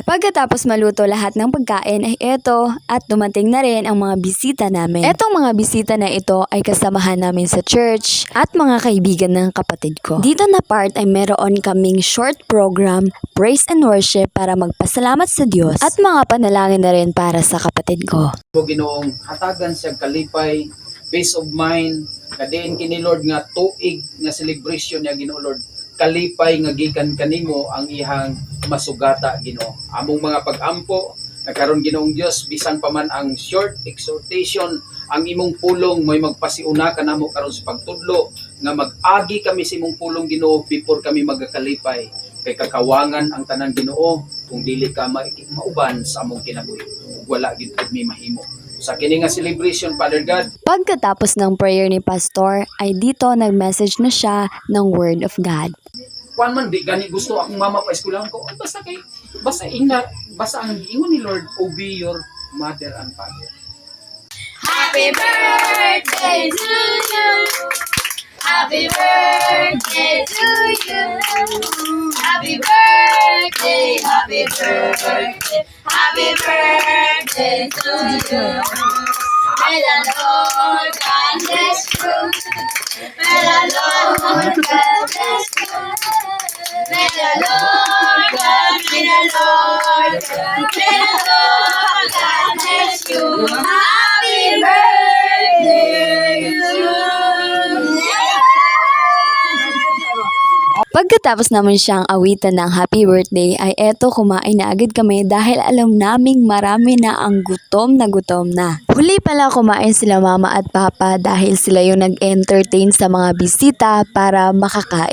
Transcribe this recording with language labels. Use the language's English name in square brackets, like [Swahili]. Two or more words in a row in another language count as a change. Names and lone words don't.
[Filipino] Pagkatapos maluto lahat ng pagkain ay eto, at dumating na rin ang mga bisita namin. Etong mga bisita na ito ay kasamahan namin sa church at mga kaibigan ng kapatid ko. Dito na part ay meron kaming [English] short program, praise and worship [Filipino] para magpasalamat sa Diyos at mga panalangin na rin para sa kapatid ko. [Cebuano] Ginoong hatagan siya kalipay, [English] peace of mind, [Cebuano] kadiin kini Lord nga tuig nga celebration niya Ginoo Lord. Kalipay nga gikan kanimo ang ihang masugata Ginoo. Among mga pag-ampo nagkaron Ginoong Dios bisan pa man ang [English] short exhortation, [Cebuano] ang imong pulong may magpasiuna kanamo karon sa pagtudlo nga mag-agi kami sa imong pulong Ginoo before kami magakalipay. Kay kakawangan ang tanan Ginoo kung dili ka mauban sa among kinabuhi. Wala gid mi mahimo. Sa kini nga celebration, [English] Father God. [Filipino] Pagkatapos ng prayer ni Pastor ay dito nag-message na siya ng [English] Word of God. [Cebuano] Kuan man di gani gusto akong mama pa eskwelahan ko. Basta ang ingon ni Lord, [English] obey your mother and father. Happy birthday to you. Happy birthday to you. Happy birthday, happy birthday, happy birthday to you. May the Lord God bless you. May the Lord God bless you. May the Lord God, may the Lord God bless you. Happy birthday to you. [Filipino] Pagkatapos naman siyang awitan ng [English] happy birthday [Filipino] ay eto, kumain na agad kami dahil alam naming marami na ang gutom na. Huli pala kumain sila Mama at Papa dahil sila yung nag-entertain sa mga bisita para makakain.